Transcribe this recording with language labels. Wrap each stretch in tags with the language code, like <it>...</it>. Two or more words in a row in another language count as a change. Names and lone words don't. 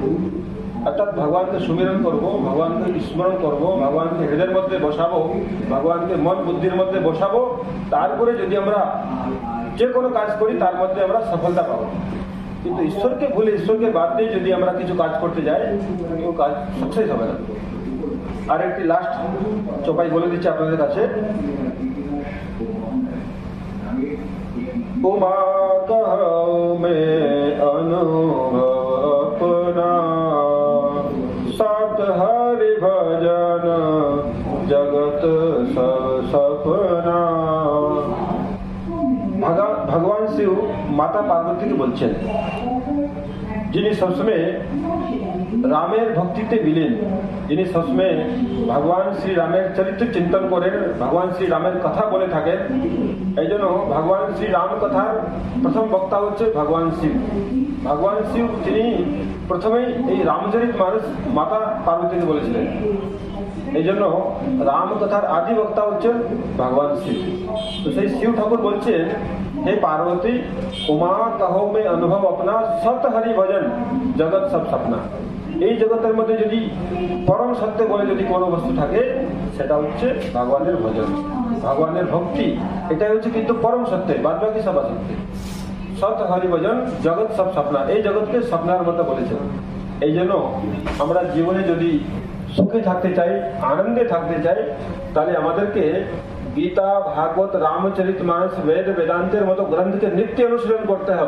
<bn>অর্থাৎ ভগবানকে সুমিরন করব, ভগবানকে স্মরণ করব, ভগবানকে হৃদয়ের মধ্যে বসাবো, ভগবানকে মন বুদ্ধির মধ্যে বসাবো, তারপরে যদি আমরা যে কোনো কাজ করি তার মধ্যে আমরা সফলতা পাবো। কিন্তু ঈশ্বরকে ভুলে, ঈশ্বরকে বাদ দিয়ে যদি আমরা কিছু কাজ করতে যাই, তো কাজ সাকসেস হবে না। আর একটি লাস্ট চোপাই বলে দিচ্ছি আপনাদের কাছে,</bn> <hi>उमा कहो में अनुभव अपना, सत हरि भजन जगत सपना। भगवान शिव माता पार्वती के</hi> <bn>বলছেন, যিনি সবসময় রামের ভক্তিতে বিলীন, যিনি সবসময় ভগবান শ্রী রামের চরিত্র চিন্তন করেন, ভগবান শ্রী রামের কথা বলে থাকেন। এই জন্য ভগবান শ্রী রাম কথার প্রথম বক্তা হচ্ছে ভগবান শিব। ভগবান শিব তিনি প্রথমেই এই রামচরিতমানস মাতা পার্বতীকে বলেছিলেন। এই জন্য রাম কথার আদি বক্তা হচ্ছেন ভগবান শিব। তো সেই শিব ঠাকুর বলছেন,</bn> <hi>हे पार्वती उमा कहो में अनुभव अपना, सत हरि भजन जगत सब सपना।</hi> <bn>এই জগতের মধ্যে যদি পরম সত্য বলে যদি কোনো বস্তু থাকে, সেটা হচ্ছে ভগবানের ভজন, ভগবানের ভক্তি। এটাই হচ্ছে কিন্তু পরম সত্য, বাদ বাকি সব অসত্য।</bn> <hi>सत हरि भजन जगत सब सपना,</hi> <bn>এই জগৎকে স্বপ্নার মতো বলেছেন। এই জন্য আমরা জীবনে যদি সুখে থাকতে চাই, আনন্দে থাকতে চাই, তাহলে আমাদেরকে গীতা, ভাগবত, রামচরিতমানস, বেদ, বেদান্তের মতো গ্রন্থকে নিত্য অনুশীলন করতে হবে।</bn>